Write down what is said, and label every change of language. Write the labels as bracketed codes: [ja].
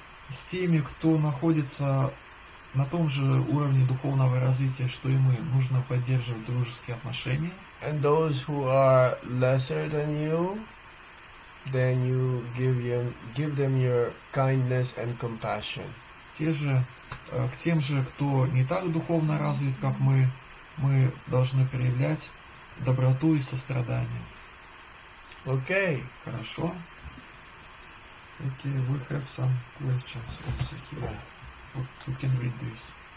[ru] С теми, кто находится на том же уровне духовного развития, что и мы, нужно поддерживать дружеские отношения. [en] And those who are lesser than you, then you give them your kindness and compassion. [ru] К тем же, кто не так духовно развит, как мы должны проявлять доброту и сострадание. [en] Okay. [ru] Хорошо. [en] Okay, we have some questions also here. Who can read this?